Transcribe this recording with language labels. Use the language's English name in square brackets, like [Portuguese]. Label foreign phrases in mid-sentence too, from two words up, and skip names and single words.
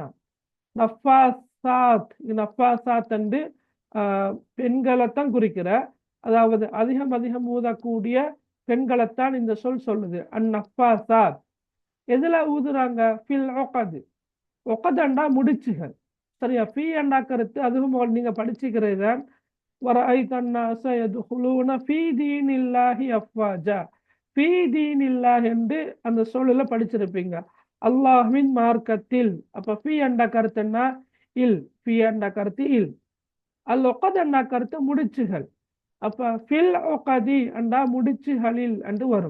[Tamil] நஃபாசாத், நஃபாசாத் என்று பெண்களைத்தான் குறிக்கிற, அதாவது அதிகம் அதிகம் ஊதக்கூடிய பெண்களைத்தான் இந்த சொல் சொல்லுது. அந்நஃபாசாத் எதுல ஊதுறாங்க? [Arabic] في العقد. [Tamil] உகதண்டா முடிச்சுகள். சரியா? ஃபீ என்ற கருத்து அதுவும் நீங்க படிச்சுக்கிறது தான். [Arabic] وَرَأَيْتَ النَّاسَ يَدْخُلُونَ فِي دِينِ اللَّهِ أَفْوَاجًا. في دين الله [Tamil] என்று அந்த சொல்லுல படிச்சிருப்பீங்க. அல்லாஹ்வின் மார்க்கத்தில். அப்ப ஃபீ என்ற கருத்து என்ன? இல். ஃபீ என்ற கருத்து இல். [Arabic] العقد [Tamil] என்ற கருத்து முடிச்சுகள். அப்ப [Arabic] في العقد [Tamil] என்றா முடிச்சுகளில் என்று வரும்.